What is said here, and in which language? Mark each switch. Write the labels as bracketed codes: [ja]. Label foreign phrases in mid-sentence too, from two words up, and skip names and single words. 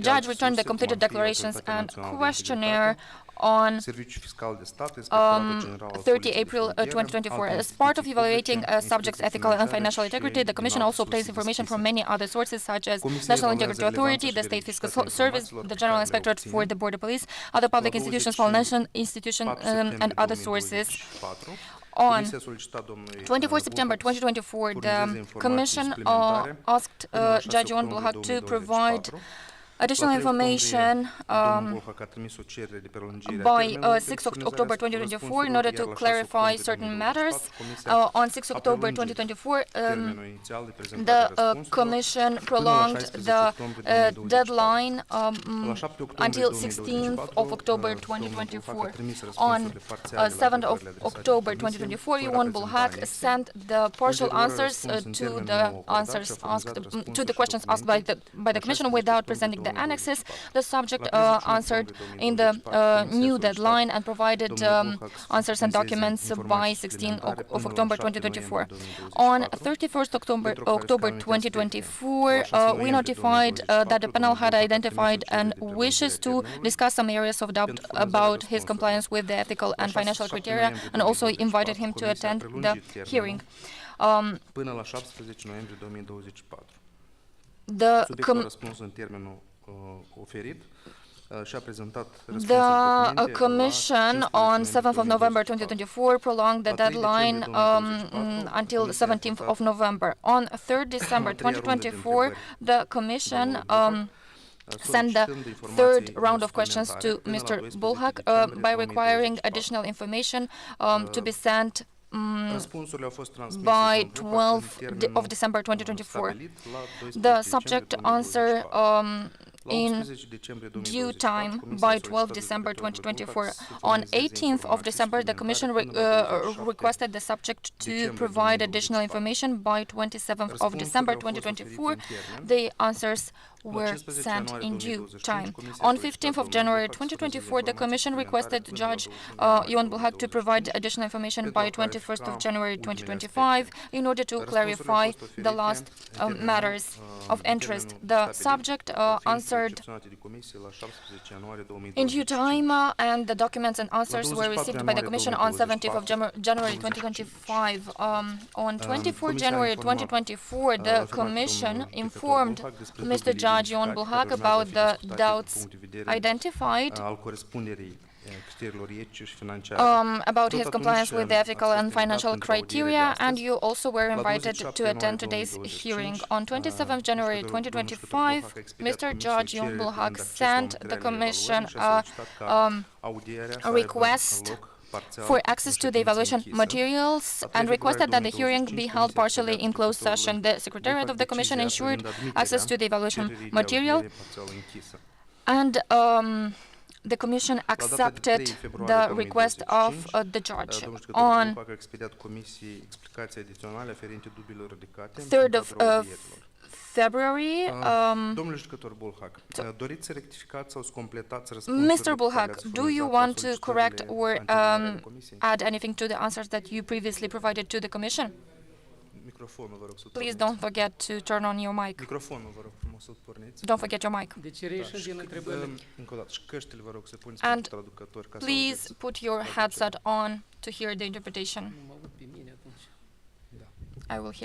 [en] Judge returned the completed declarations and questionnaire on [ro] Serviciul Fiscal de Stat, Inspectoratul General al [en] 30 [ro] Poliției [en] April [ro] Frontieră, [en] 2024. As [ro] alte [en] part of [ro] instituții [en] evaluating [ro] publice, [en] a subject's ethical and [ro] instituții [en] financial [ro] financiare [en] integrity, the [ro] și [en] Commission [ro] din [en] also [ro] alte [en] obtains [ro] surse [en] information from [ro] deschise. [en] many other sources such as [ro] Comisia [en] National [ro] evaluează [en] Integrity Authority, [ro] relevanța [en] the [ro] și [en] State Fiscal [ro] veritatea [en] Service, [ro] informațiilor [en] the [ro] pe [en] General [ro] care le [en] Inspectorate [ro] obține. [en] for the Border Police, other public [ro] La [en] institutions, [ro] 24 [en] institution [ro] septembrie [en] and other sources. [ro] 2024, [en] On [ro] Comisia a solicitat domnului [en] 24 September [ro] Bulhac [en] 2024, [ro] furnizeze [en] the [ro] informații [en] Commission [ro] suplimentare [en] asked [ro] până la 6 [en] Judge Ion [ro] octombrie [en] Bulhac to [ro] 2024. [en] provide additional [ro] La 3 octombrie, [en] information [ro] domnul Bulhac a trimis o cerere de prelungire a [en] by [ro] termenului de [en] 6 [ro] furnizare a [en] October 2024 in order to [ro] răspunsurilor, iar la 6 [en] clarify [ro] octombrie [en] certain [ro] 2024, [en] matters. [ro] Comisia [en] On 6 [ro] a [en] October [ro] prelungit [en] 2024, [ro] termenul inițial de prezentare [en] the [ro] a răspunsurilor [en] Commission [ro] până la [en] prolonged [ro] 16 [en] the [ro] octombrie 2024. [en] deadline [ro] La 7 octombrie [en] until [ro] 2024, [en] 16th of October [ro] domnul Bulhac a [en] 2024. [ro] trimis [en] On [ro] răspunsurile parțiale la [en] 7th of [ro] întrebările adresate [en] October [ro] Comisiei, [en] 2024, [ro] fără [en] Ion [ro] a prezenta [en] Bulhac [ro] anexe. [en] sent the partial [ro] Ulterior, [en] answers [ro] răspuns în [en] to [ro] termen [en] the [ro] nou acordat [en] answers [ro] și a furnizat [en] asked [ro] răspunsul [en] to the [ro] și [en] questions asked by [ro] documente [en] the Commission [ro] la 16 [en] without [ro] octombrie [en] presenting the [ro] 2024. [en] annexes. The subject [ro] La 31 [en] answered [ro] octombrie [en] in the [ro] 2024, Comisia [en] new [ro] a solicitat [en] deadline and provided [ro] domnului Bulhac să [en] answers and [ro] furnizeze [en] documents by [ro] informații [en] 16 [ro] suplimentare [en] of [ro] până la [en] October [ro] 7 [en] 2024. [ro] noiembrie [en] On [ro] 2024, [en] 31st October, [ro] pentru [en] October [ro] clarificarea unui aspecte. [en] 2024, [ro] La 6 [en] we [ro] noiembrie [en] notified [ro] 2024, [en] that the panel had [ro] domnul Bulhac a [en] identified [ro] trimis o [en] and [ro] cerere de [en] wishes to [ro] prelungire a termenului [en] discuss some areas of doubt [ro] pentru furnizarea [en] about his [ro] răspunsurilor. [en] compliance with the ethical and [ro] 6 [en] financial [ro] 7 [en] criteria [ro] noiembrie [en] and also invited him to [ro] 2024, [en] attend [ro] Comisia a [en] the [ro] prelungit termenul [en] hearing. [ro] până la 17 noiembrie 2024. [en] The [ro] Subiectul a răspuns în termenul oferit. și-a prezentat răspunsul [en] The [ro] documente la [en] Commission [ro] 15 [en] on [ro] noiembrie [en] 7th of November [ro] 2024. [en] 2024 prolonged the [ro] La 3 [en] deadline [ro] decembrie 2024, [en] until [ro] Comisia a [en] 17th [ro] votat [en] of November. On 3rd December [ro] a treia rundă de [en] 2024, [ro] întrebări [en] the Commission [ro] domnului Bulhac, [en] sent the [ro] solicitând informații [en] third round of questions [ro] suplimentare [en] to [ro] până la [en] Mr. [ro] 12 [en] Bulhac [ro] decembrie [en] by requiring [ro] 2024. [en] additional information to be sent [ro] Răspunsurile au fost transmise [en] by [ro] domnului Bulhac [en] 12th [ro] în termenul [en] of December 2024. [ro] stabilit la 12 [en] The [ro] decembrie [en] subject [ro] 2024. [en] answer [ro] La [en] in [ro] 18 decembrie [en] due [ro] 2024, [en] time [ro] Comisia a [en] by [ro] solicitat [en] 12 December [ro] judecătorului [en] 2024. [ro] Bulhac să [en] On [ro] furnizeze [en] 18th of [ro] informații [en] December, the Commission [ro] suplimentare până la 27 [en] requested the subject to [ro] decembrie [en] provide additional [ro] 2024. [en] information by 27th of [ro] Răspunsurile [en] December [ro] au fost [en] 2024. [ro] oferite în termen. [en] The answers were [ro] 15 [en] sent [ro] ianuarie [en] in due [ro] 2025, [en] time. [ro] Comisia a [en] On [ro] solicitat [en] 15th of [ro] domnului [en] January [ro] Bulhac să furnizeze [en] 2024, the Commission [ro] informații [en] requested [ro] suplimentare [en] Judge [ro] până la 25 [en] Ion Bulhac to provide [ro] 2025 [en] additional information [ro] pentru [en] by [ro] a [en] 21st of [ro] clarifica [en] January [ro] ultimele [en] 2025 [ro] aspecte. [en] in order to [ro] Răspunsurile au [en] clarify [ro] fost [en] the [ro] oferite [en] last [ro] în termenul, [en] matters of [ro] în [en] interest. [ro] termenul [en] The [ro] stabilit, [en] subject [ro] fiind [en] answered [ro] recepționate de comisie la 17 ianuarie [en] in due [ro] 2025. [en] time, and the documents and answers were 24 received by the Commission on 17th of January 2025. On 24 January 2024, the Commission informed Mr. Judge Ion Bulhac about the doubts identified [ro] al corespunderii criteriilor etice și financiare. [en] about his [ro] Tot [en] compliance with the [ro] atunci, [en] ethical [ro] ați [en] and [ro] fost [en] financial [ro] invitat pentru audierea de [en] criteria, [ro] astăzi. [en] and you also were [ro] La [en] invited [ro] 27 [en] to attend [ro] ianuarie [en] today's [ro] 2025, [en] hearing. On 27th January [ro] domnul judecător [en] 2025, [ro] Bulhac a expediat [en] Mr. [ro] comisiei [en] Judge Ion [ro] cerere [en] Bulhac [ro] privind accesul la [en] sent the [ro] materialele [en] Commission [ro] evaluării și a solicitat ca audierea să a aibă [en] request [ro] loc parțial [en] for [ro] în [en] access to the [ro] ședință [en] evaluation [ro] închisă. [en] materials and requested that the hearing be held partially in closed session. The Secretariat of the Commission ensured access to the evaluation material, and the Commission accepted the request of the judge. On 3rd of February, [ro] Domnule judecător Bulhac, doriți să rectificați sau să completați răspunsurile [en] Mr. Bulhac, [ro] pe care [en] do [ro] le-ați [en] you [ro] furnizat la [en] want to correct [ro] solicitările [en] or [ro] anterioare ale Comisiei? [en] add anything to the answers that you previously provided to the Commission? [ro] Microfonul, vă rog să [en] Please [ro] porniți. [en] don't forget to turn on your mic. [ro] Microfonul, vă rog frumos să porniți. [en] Don't forget your mic. [ro] Deci reiese din întrebările. Încă o dată, și căștile vă rog să puneți [en] And [ro] pentru traducători ca să [en] Please [ro] auziți. [en] put your headset on to hear the interpretation. [ro] Nu mă aud pe mine atunci. [en] I will hear